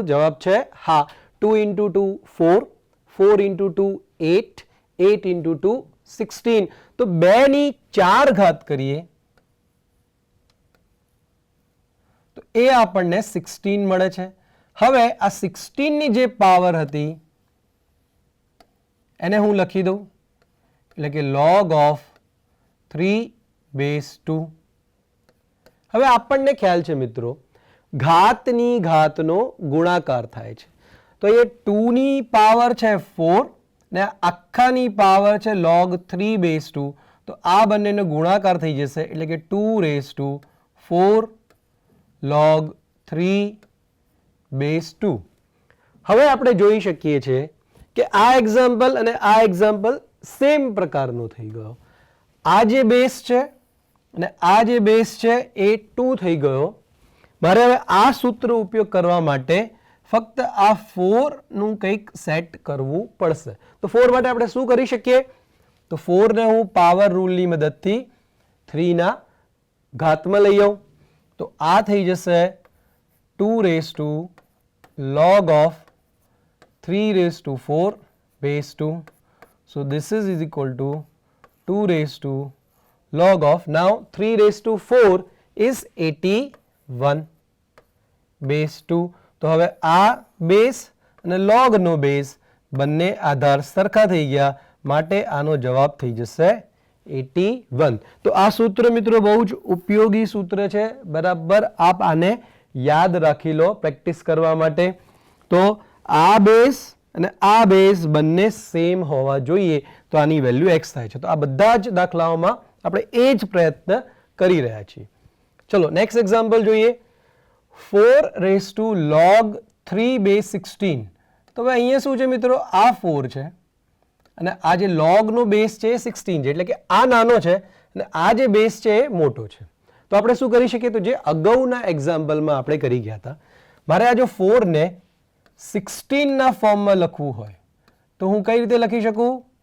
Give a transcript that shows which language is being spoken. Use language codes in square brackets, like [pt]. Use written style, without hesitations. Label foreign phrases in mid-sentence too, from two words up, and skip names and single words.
[gu] જવાબ છે હા. 2 into 2 4, 4 into 2 8, 8 into 2 16. તો 2 ની 4 ઘાત કરીએ તો એ આપણને 16 મળે છે. હવે આ 16 ની જે પાવર હતી એને હું લખી દઉં, એટલે કે [en] log of 3 base 2. [gu] હવે આપણને ખ્યાલ છે મિત્રો, ઘાતની ઘાતનો ગુણાકાર થાય છે. તો એ 2 ની પાવર છે 4 ને આખાની પાવર છે [en] log 3 base 2. [gu] તો આ બંનેનો ગુણાકાર થઈ જશે, એટલે કે [en] 2 raised to 4 log 3 base 2. [gu] હવે આપણે જોઈ શકીએ છીએ કે આ એક્ઝામ્પલ અને આ એક્ઝામ્પલ સેમ પ્રકારનો થઈ ગયો. આ જે બેઝ છે અને આ જે બેઝ છે એ 2 થઈ ગયો. મારે હવે આ સૂત્ર ઉપયોગ કરવા માટે ફક્ત આ 4 નું કંઈક સેટ કરવું પડશે. તો 4 માટે આપણે શું કરી શકીએ? તો 4 ને હું પાવર રૂલની મદદથી 3 ના ઘાતમાં લઈ આવું. તો આ થઈ જશે [en] 2 raised to log of 3 raised to 4 base 2. So this is equal to 2 raised to log of, now 3 raised to 4 is 81 base 2. [gu] તો હવે આ બેઝ અને લોગનો બેઝ બંને આધાર સરખા થઈ ગયા, માટે આનો જવાબ થઈ જશે 81. તો આ સૂત્ર મિત્રો બહુ જ ઉપયોગી સૂત્ર છે. બરાબર આપ આને યાદ રાખી લો પ્રેક્ટિસ કરવા માટે. તો આ બેઝ અને આ બેઝ બંને સેમ હોવા જોઈએ તો આની વેલ્યુ x થાય છે. તો આ બધા જ દાખલાઓમાં આપણે એ જ પ્રયત્ન કરી રહ્યા છીએ. [en] ચલો next example જોઈએ. 4 raised to log 3 base 16. [gu] તો હવે અહીંયા શું છે મિત્રો? આ 4 છે અને આ જે લોગનો બેઝ છે એ 16 છે, એટલે કે આ નાનો છે અને આ જે બેઝ છે એ મોટો છે. તો આપણે શું કરી શકીએ? તો જે અગાઉના એક્ઝામ્પલમાં આપણે કરી ગયા હતા, મારે આ જો 4 ને 16 ના ફોર્મમાં લખવું હોય તો હું કઈ રીતે લખી શકું?